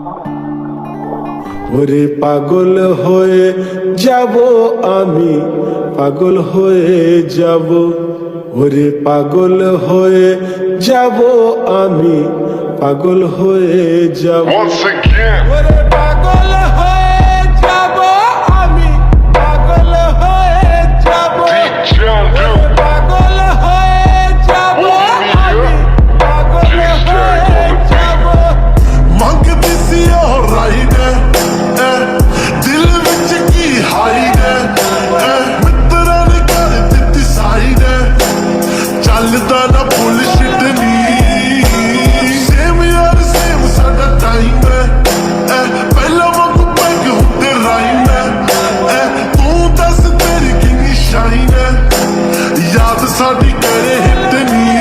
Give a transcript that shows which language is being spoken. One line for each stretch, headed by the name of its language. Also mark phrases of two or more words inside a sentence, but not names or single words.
Bangla: ওরে পাগল হয়ে যাব আমি, পাগল হয়ে যাব, ওরে পাগল হয়ে যাব আমি, পাগল হয়ে যাব।
English: Once again.
Bangla: ওরে পাগল হয়ে যাব আমি, পাগল হয়ে যাব,
English: Jungle.
Bangla: পাগল হয়ে যাব আমি, পাগল হয়ে যাব।
Punjabi: ਮੰਗਦੀ ਸੀ ਉਹ ਰਾਈਡ ਦਿਲ ਵਿੱਚ ਕੀ ਹਾਈਡ ਮਿੱਤਰਾਂ ਨੇ ਕਰ ਦਿੱਤੀ ਸਾਈਡ ਚੱਲਦਾ ਨਾ ਬੁਲਸ਼ਿਟ ਨੀ ਸੇਮ ਯਾਰ ਸੇਮ ਸਾਡਾ ਟਾਈਮ ਪਹਿਲਾਂ ਵਾਂਗੂ ਪੈਗ ਹੁੰਦੇ ਰਾਈਮ ਤੂੰ ਦੱਸ ਤੇਰੀ ਕਿੰਨੀ ਸ਼ਾਈਨ ਯਾਦ ਸਾਡੀ ਕਰੇ ਹਿੱਟ ਨੀ